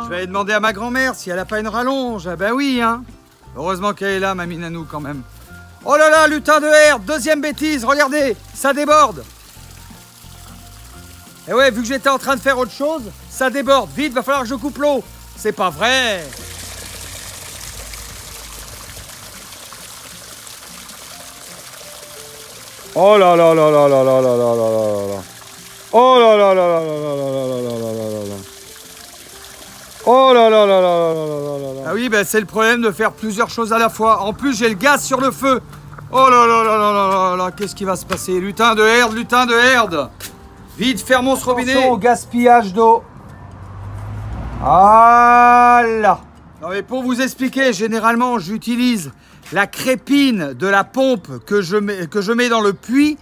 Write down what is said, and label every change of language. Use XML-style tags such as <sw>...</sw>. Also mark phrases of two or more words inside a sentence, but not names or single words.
<fr>Je vais aller demander à ma grand-mère si elle n'a pas une rallonge. Ah ben oui, hein. Heureusement qu'elle est là, Mamie Nanou, quand même. Oh là là, lutin de herbe, deuxième bêtise, regardez, ça déborde. Et ouais, vu que j'étais en train de faire autre chose, ça déborde. Vite, va falloir que je coupe l'eau. C'est pas vrai. Oh là là là là là là là là là là. Oh là là là là là là là là là là là. Oh là là là là là là là là. Ah oui, ben c'est le problème de faire plusieurs choses à la fois. En plus, j'ai le gaz sur le feu. Oh là là là là là là là. Qu'est-ce qui va se passer? Lutin de herde, lutin de herde. Vite, fermons ce robinet. Attention au gaspillage d'eau. Voilà. Non mais pour vous expliquer, généralement, j'utilise la crépine de la pompe que je mets dans le puits.</fr>